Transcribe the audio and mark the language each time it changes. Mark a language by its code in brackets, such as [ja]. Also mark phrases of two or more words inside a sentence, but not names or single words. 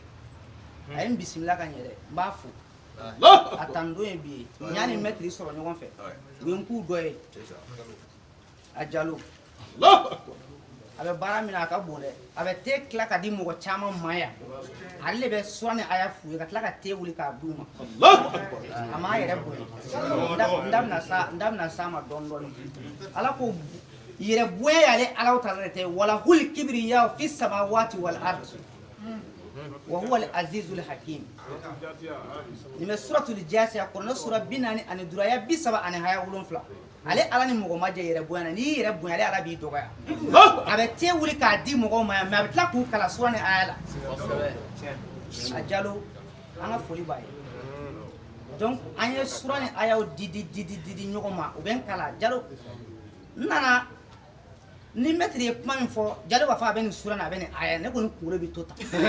[bm] a ye n bisimila ka ɲɛ dɛ n b'a fo a tan don ye bi ye n y'a ni mɛtiri sɔrɔ ɲɔgɔn fɛ u ye n k'u dɔ ye a Jalo a bɛ baara min na a ka bon dɛ a bɛ te tila ka di mɔgɔ caman ma yan ale de bɛ sura ni aya f'u ye ka tila ka te wuli k'a d'u ma a m'a yɛrɛ bonya n da bɛna s'a ma dɔɔni dɔɔni ala ko yɛrɛ bonya y'ale Alahu Taala de tɛ [ar] وله الكبرياء في السماوات والأرض وهو العزيز الحكيم [bm] ni bɛ suratul Jaasiya kɔnɔ sura 40 ani 5 aya 30 ani haya 7 ale ala ni mɔgɔ ma jɛ yɛrɛ bonya na n'i yɛrɛ bonya ale ala b'i dɔgɔya a bɛ te wuli k'a di mɔgɔw ma yan mais a bɛ tila k'u kala sura ni aya la a Jalo an ka foli b'a ye donc an ye sura ni ayaw di ɲɔgɔn ma u bɛ n kala Jalo n nana ni mɛtiri ye kuma min fɔ Jalo b'a fɔ a bɛ nin sura ni a bɛ nin aya ne kɔni kunkolo bɛ to tan